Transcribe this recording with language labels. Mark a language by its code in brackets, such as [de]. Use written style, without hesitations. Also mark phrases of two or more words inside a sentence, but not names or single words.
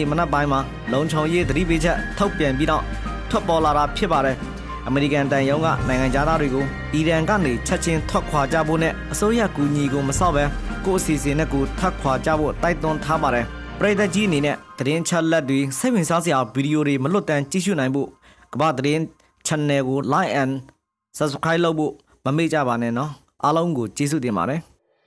[my] မနက်ပိုင်းမှာလုံခြုံရေးသတိပေးချက်ထုတ်ပြန်ပြီးတော့ထွက်ပေါ်လာတာဖြစ်ပါတယ်။အမေရိကန်တန်ယုံကနိုင်ငံသားတွေကိုအီရန်ကနေချက်ချင်းထွက်ခွာကြဖို့နဲ့အစိုးရကူညီကိုမဆောက်ပဲကိုယ့်အစီအစဉ်နဲ့ကိုထွက်ခွာကြဖို့တိုက်တွန်းထားပါတယ်။ပရိသတ်ကြီးအနေနဲ့သတင်းချက်လက်တွေစိတ်ဝင်စားစရာဗီဒီယိုတွေမလွတ်တမ်းကြည့်ရှုနိုင်ဖို့ကမ္ဘာသတင်း channel ကို [en] like and subscribe [my] လုပ်ဖို့မမေ့ကြပါနဲ့နော်။အားလုံးကိုကျေးဇူးတင်ပါတယ်။